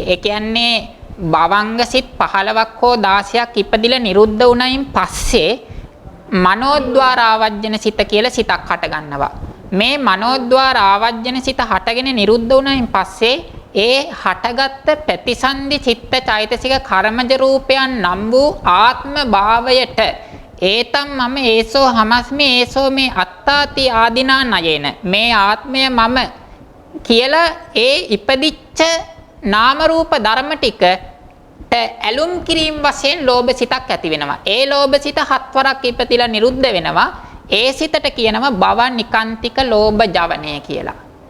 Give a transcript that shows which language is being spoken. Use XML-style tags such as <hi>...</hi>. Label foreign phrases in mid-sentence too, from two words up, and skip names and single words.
<si>ඒ කියන්නේ භවංග සිත් 15ක් හෝ 16ක් ඉපදිලා නිරුද්ධ වුණයින් පස්සේ මනෝද්වාර ආවජ්ජන සිත කියලා සිතක් හට ගන්නවා. මේ මනෝද්වාර ආවජ්ජන සිත හටගෙන නිරුද්ධ වුණයින් පස්සේ ඒ හටගත්ත ප්‍රතිසන්දි චිත්ත චෛතසික කර්මජ රූපයන් නම් වූ ආත්ම භාවයට</si> <pi>ඒතම් මම ඒසෝ හමස්මි ඒසෝ මේ අත්තාති ආදිනා නයේන</pi> <si>මේ ආත්මය මම කියලා ඒ ඉපදිච්ච නාම රූප ධර්ම ටික ඇලුම් කිරීම වශයෙන් ලෝභ සිතක් ඇති වෙනවා. ඒ ලෝභ සිත 7 වරක් ඉපතිලා නිරුද්ධ වෙනවා. ඒ සිතට කියනවා භව නිකාන්තික ලෝභ ජවනය කියලා.</si>